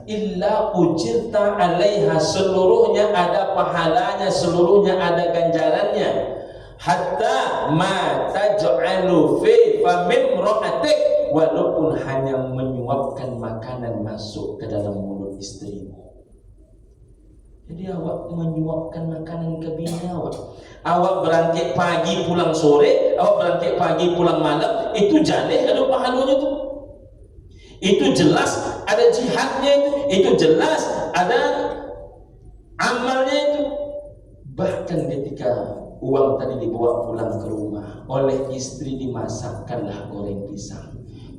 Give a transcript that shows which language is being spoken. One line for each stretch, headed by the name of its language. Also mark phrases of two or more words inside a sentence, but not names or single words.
Arabic: إلا أجرت عليها,
Indonesian: seluruhnya ada pahalanya, seluruhnya ada ganjarannya.
Arabic: حتى ما تجعل في فم امرأتك,
Indonesian: walaupun hanya menyuapkan makanan masuk ke dalam mulut istrimu. Jadi awak menyuapkan makanan ke bini awak. Awak berangkat pagi pulang sore, awak berangkat pagi pulang malam, itu jaleh ada pahalanya tu. Itu jelas ada jihadnya itu jelas ada amalnya itu. Bahkan ketika uang tadi dibawa pulang ke rumah, oleh istri dimasakkanlah goreng pisang.